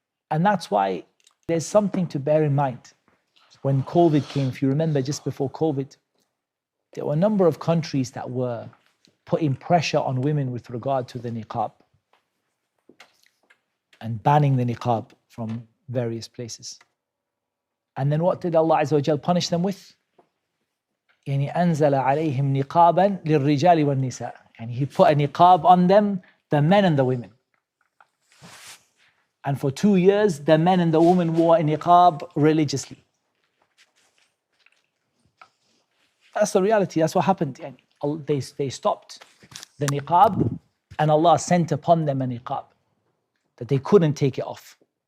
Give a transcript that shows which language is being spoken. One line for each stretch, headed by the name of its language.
English: And that's why there's something to bear in mind. When COVID came, if you remember, just before COVID, there were a number of countries that were putting pressure on women with regard to the niqab and banning the niqab from various places. And then what did Allah Azza wa Jal punish them with?
Arabic: يعني أنزل عليهم نقابا للرجال والنساء.
English: And He put a niqab on them, the men and the women. And for 2 years, the men and the women wore a niqab religiously. That's the reality. That's what happened. They stopped the niqab, and Allah sent upon them a niqab that they couldn't take it off.